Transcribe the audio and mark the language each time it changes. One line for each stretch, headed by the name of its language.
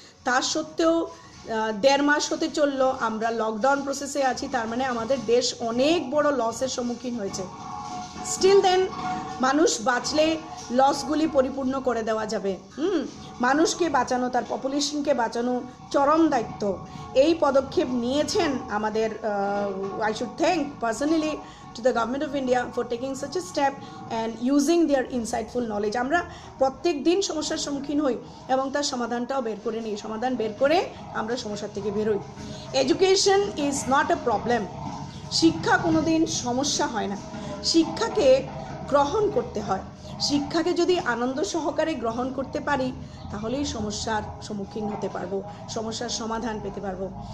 Bangla: তার সত্ত্বেও 1.5 মাস হতে চললো আমরা লকডাউন প্রসেসে আছি, তার মানে আমাদের দেশ অনেক বড় লসের সম্মুখীন হয়েছে। স্টিল দেন মানুষ বাঁচলে লসগুলি পরিপূর্ণ করে দেওয়া যাবে। মানুষকে বাঁচানো, তার পপুলেশনকে বাঁচানো চরম দায়িত্ব। এই পদক্ষেপ নিয়েছেন আমাদের,
English: I should thank personally to the government of India for taking such a step and using their insightful knowledge.
Bangla: আমরা প্রত্যেক দিন সমস্যার সম্মুখীন হই এবং তার সমাধানটাও বের করে নিই, সমাধান বের করে আমরা সমস্যার থেকে বেরোই।
English: Education is not a problem.
Bangla: শিক্ষা কোনোদিন সমস্যা হয় না, শিক্ষাকে গ্রহণ করতে হয়। শিক্ষাকে যদি আনন্দ সহকারে গ্রহণ করতে পারি, তাহলেই সমস্যার সম্মুখীন হতে পারবো, সমস্যার সমাধান পেতে পারবো।